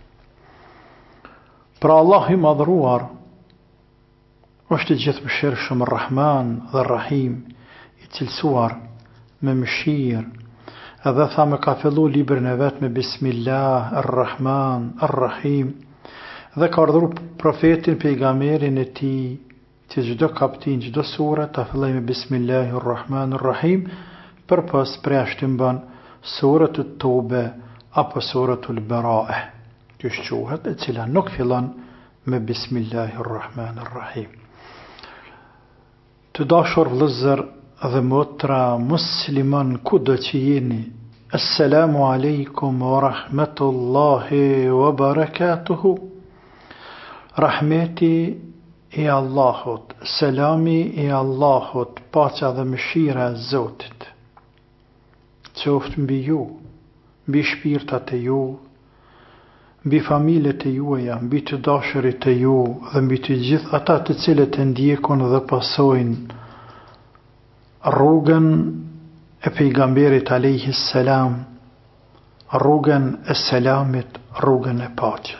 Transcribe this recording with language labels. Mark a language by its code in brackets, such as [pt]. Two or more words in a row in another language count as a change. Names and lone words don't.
[sq] Pra Allah i madhruar është i gjithë mëshirshëm, Rahman dhe Rahim, i cilësuar me mëshirë, edhe tha me ka fillu librin e vet me [ar] بسم الله الرحمن الرحيم, [sq] dhe ka ardhuru profetin pejgamberin e tij që çdo kaptin, çdo sure ta filloj me Bismillahirrahmanirrahim, përpos preashtim bën surat at-Tawbe apo surat al-Bara'a. Kjo quhet e cila nuk fillon me Bismillahirrahmanirrahim. Të dashur vëllezër dhe motra musliman kudo që jeni, [ar] السلام عليكم ورحمة الله وبركاته. [sq] Rahmeti i Allahut, selami i Allahut, paqja dhe mëshira e Zotit, qoftë mbi ju, mbi shpirtat e ju, mbi familjet e juaja, mbi të dashurit e ju dhe mbi të gjithë ata të cilët e ndjekun dhe pasojnë rrugën e pejgamberit [ar] عليه السلام, [sq] rrugën e selamit, rrugën e paqes.